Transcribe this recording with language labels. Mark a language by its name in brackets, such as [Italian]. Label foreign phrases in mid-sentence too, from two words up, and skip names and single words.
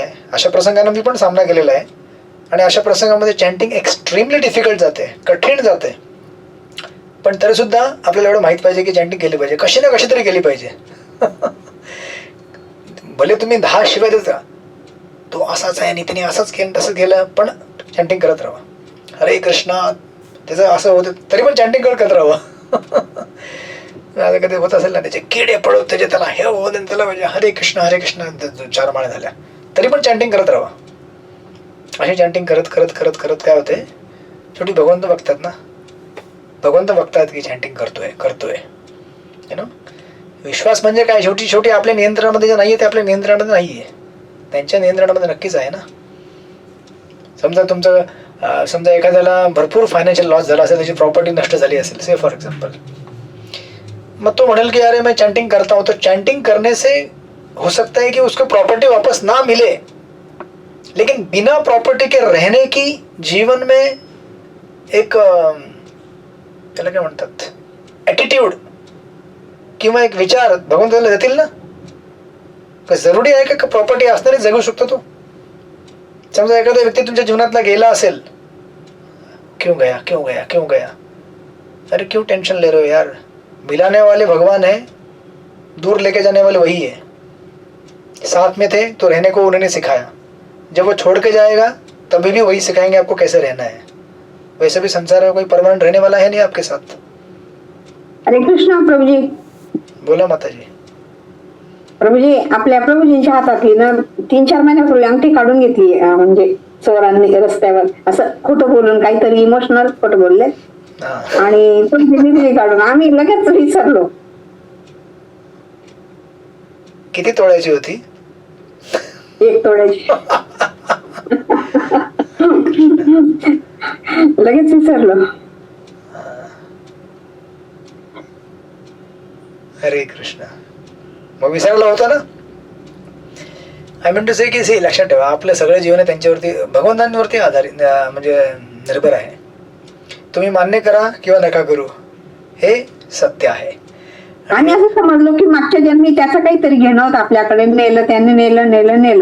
[Marathi] अशा प्रसंगांना मी पण सामना केलेला आहे आणि अशा प्रसंगामध्ये चॅन्टिंग [English] extremely difficult [Marathi] जाते, कठीण जाते. पण तरी सुद्धा आपल्याला एवढं माहित पाहिजे की चॅन्टिंग केली पाहिजे, कशी ना कशी तरी केली पाहिजे. भले तुम्ही 10 शिवाय देत राहा, तो असाच आहे आणि त्याने असंच केलं तसं केलं, पण चॅन्टिंग करत राहा. हरे कृष्णा त्याचं असं होतं तरी पण चॅन्टिंग करत राहावं. आता कधी होत असेल ना त्याचे किडे पडत त्याचे त्याला हे होत त्याला म्हणजे हरे कृष्ण 4 माळे झाल्या तरी पण चॅन्टिंग करत राहावं. अशी चॅन्टिंग करत करत करत करत काय होते, शेवटी भगवंत बघतात ना. भगवंत बघतात की चॅन्टिंग करतोय [English] you know. [Marathi] विश्वास म्हणजे काय, शेवटी आपल्या नियंत्रणामध्ये जे नाहीये ते आपल्या नियंत्रणामध्ये नाहीये, त्यांच्या नियंत्रणामध्ये नक्कीच आहे ना. समजा एखाद्याला भरपूर [English] financial loss [Marathi] झाला असेल, त्याची प्रॉपर्टी नष्ट झाली असेल [English] say for example, [Marathi] मग तो म्हणेल कि [Hindi] अरे मैं चैंटिंग करता हूँ. तो चैंटिंग करने से हो सकता है कि उसको प्रॉपर्टी वापस ना मिले, लेकिन बिना प्रॉपर्टी के रहने की जीवन में एक [Marathi] त्याला काय म्हणतात [Hindi] ॲटिट्यूड [Marathi] किंवा एक विचार भगवंत त्याला देतील ना. जरुरी आहे का प्रॉपर्टी असणारी जगू शकतो तो. समजा एखादा व्यक्ती तुमच्या जीवनातला गेला असेल, [Hindi] क्यों गया, अरे क्यों टेंशन ले रहे हो यार. मिलाने वाले भगवान है, दूर लेके जाने वाले वही है. साथ में थे तो रहने को उन्होंने सिखाया, जब वो छोड़ के जाएगा तभी भी वही सिखाएंगे आपको कैसे रहना है. वैसे भी संसार में कोई परमानेंट रहने वाला है नहीं आपके साथ. [Marathi] हरे कृष्ण प्रभुजी. बोला माताजी. प्रभुजी, आपल्या प्रभुजींच्या हातातली ना 3-4 महिन्यापूर्वी अंगठी काढून घेतली, म्हणजे चोरांनी रस्त्यावर असं खोटं बोलून काहीतरी इमोशनल खोटं बोलले आणि दिली काढून. आम्ही लगेच विसरलो. किती तोळ्याची होती? 1 तोळ्याची. लगेच विसरलो. हरे कृष्ण. मग विसरला होता ना. [English] I mean to say [Marathi] की लक्षात ठेवा, आपलं सगळं जीवन आहे त्यांच्यावरती, भगवंतांवरती आधारित म्हणजे निर्भर आहे. तुम्ही मान्य करा किंवा नका करू, हे सत्य आहे. आम्ही असं समजलो की मागच्या जन्मी त्याचं काहीतरी घेणं होतं आपल्याकडे, नेलं त्याने, नेलं.